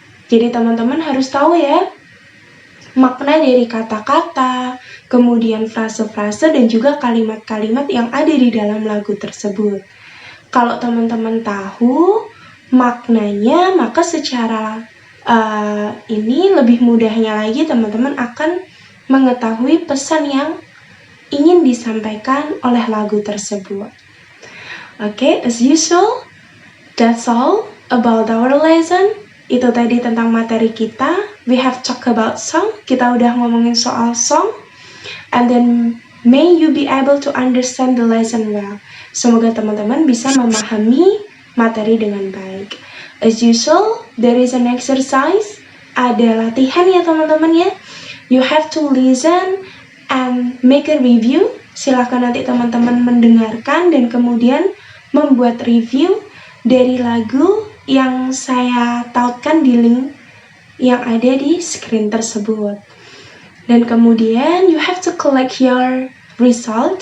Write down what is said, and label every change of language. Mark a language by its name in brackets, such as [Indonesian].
[Indonesian] Jadi teman-teman harus tahu ya makna dari kata-kata, kemudian frase-frase dan juga kalimat-kalimat yang ada di dalam lagu tersebut. Kalau teman-teman tahu maknanya, maka secara ini lebih mudahnya lagi teman-teman akan mengetahui pesan yang ingin disampaikan oleh lagu tersebut. [English] Okay, as usual, that's all about our lesson. [Indonesian] Itu tadi tentang materi kita. [English] We have talked about song. [Indonesian] Kita udah ngomongin soal song. [English] And then may you be able to understand the lesson well. [Indonesian] Semoga teman-teman bisa memahami materi dengan baik. [English] As usual, there is an exercise. [Indonesian] Ada latihan ya teman-teman ya. [English] You have to listen and make a review [Indonesian] Silahkan nanti teman-teman mendengarkan dan kemudian membuat review dari lagu yang saya tautkan di link yang ada di screen tersebut. Dan kemudian [English] you have to collect your result.